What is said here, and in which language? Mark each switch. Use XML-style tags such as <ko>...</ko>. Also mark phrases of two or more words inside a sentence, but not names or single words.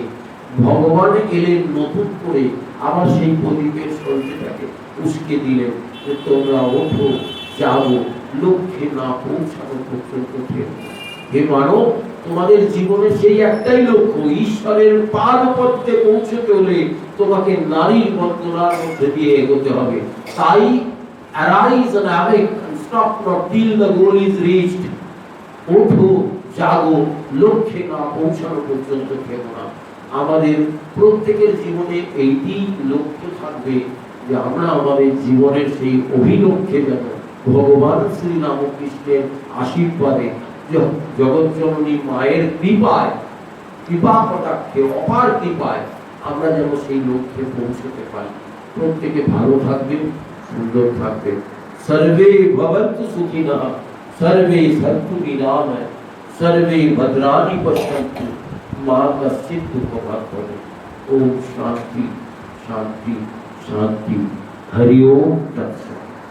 <bn>ভগবান এলেন নতুন করে, আবার সেই প্রদীপের সঞ্চয়টাকে উস্কে দিলেন যে তোমরা ওঠো, যাবো, লক্ষ্যে না পৌঁছানো পর্যন্ত থেকো। হে মানব, তোমাদের জীবনে সেই একটাই লক্ষ্য, ঈশ্বরের পাদ পদ্মে পৌঁছতে হলে তোমাকে নারীর বন্দনার মধ্যে দিয়ে এগোতে হবে।</bn> <en>তাই arise and awake and stop not till the goal is reached.</en> <bn>ওঠো, জাগো, লক্ষ্যে না পৌঁছানো পর্যন্ত থেকো না। আমাদের প্রত্যেকের জীবনে এইটি লক্ষ্য থাকবে যে আমরা আমাদের জীবনের সেই অভিলক্ষ্যে যেন ভগবান শ্রী রামকৃষ্ণের আশীর্বাদে, জগৎ জননী মায়ের কৃপায়, কৃপা কটাক্ষে, অপার কৃপায় আমরা যেন সেই লক্ষ্যে পৌঁছতে পারি। প্রত্যেকে ভালো থাকবেন, সুন্দর থাকবেন।</bn> <sa>सर्वे भवन्तु सुखिनः, सर्वे सन्तु निरामय, सर्वे भद्राणि पश्यन्तु, मा कश्चित् दुःखभाग् भवेत्। ओम शांति शांति शांति। हरि ओम तत्सत्।</sa>